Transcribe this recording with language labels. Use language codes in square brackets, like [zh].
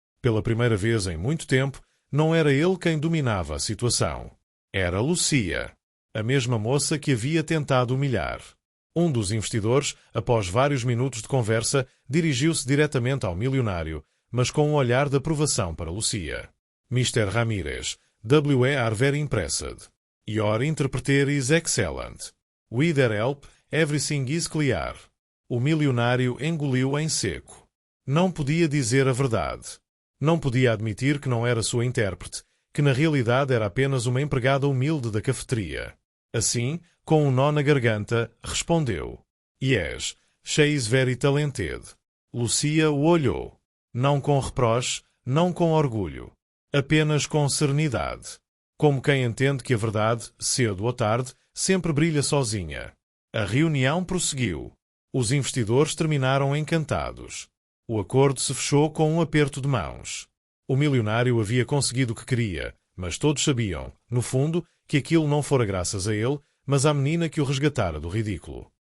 [pt] Pela primeira vez em muito tempo, não era ele quem dominava a situação. Era Lucia, a mesma moça que havia tentado humilhar. Um dos investidores, após vários minutos de conversa, dirigiu-se diretamente ao milionário, mas com um olhar de aprovação para Lucia. [en] Mr. Ramírez, we are very impressed. Your interpreter is excellent. With their help, everything is clear. [pt] O milionário engoliu em seco. Não podia dizer a verdade. Não podia admitir que não era sua intérprete, que na realidade era apenas uma empregada humilde da cafeteria. Assim, com um nó na garganta, respondeu. [en] Yes, she is very talented. [pt] Lucia o olhou. Não com reproche, não com orgulho. Apenas com serenidade. Como quem entende que a verdade, cedo ou tarde, sempre brilha sozinha. A reunião prosseguiu. Os investidores terminaram encantados. O acordo se fechou com um aperto de mãos. O milionário havia conseguido o que queria, mas todos sabiam, no fundo, que aquilo não fora graças a ele, mas à menina que o resgatara do ridículo.